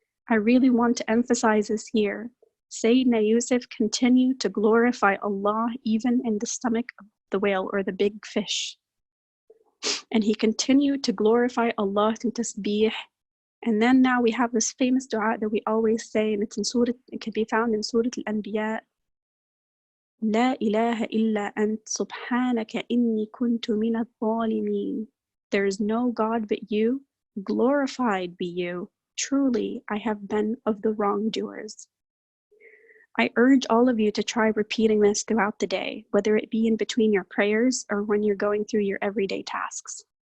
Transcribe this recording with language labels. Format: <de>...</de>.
<en>I really want to emphasize this here. Sayyidina Yusuf continued to glorify Allah even in the stomach of the whale, or the big fish. And he continued to glorify Allah through tasbih. And then now we have this famous dua that we always say, and it can be found in Surah Al-Anbiya.</en> <ar>لا إله إلا أنت سبحانك إني كنت من الظالمين.</ar> <en>There is no God but you, glorified be you. Truly, I have been of the wrongdoers. I urge all of you to try repeating this throughout the day, whether it be in between your prayers or when you're going through your everyday tasks.</en>